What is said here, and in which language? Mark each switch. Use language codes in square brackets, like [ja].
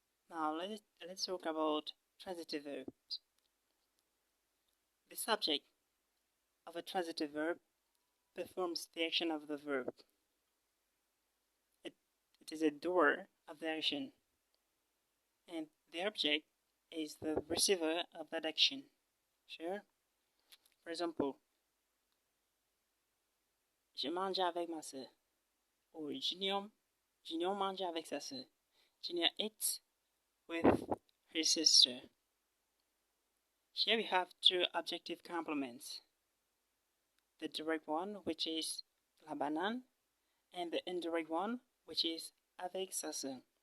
[en] Now let's talk about transitive verbs. The subject of a transitive verb performs the action of the verb. It is a doer of the action, and the object is the receiver of that action. Sure? For example, [fr] je mange avec ma soeur, [en] or [fr] Junior mange avec sa soeur. [en] Junior eats with her sister. Here we have two objective complements. The direct one, which is [fr] la banane, [en] and the indirect one, which is [fr] avec sa soeur.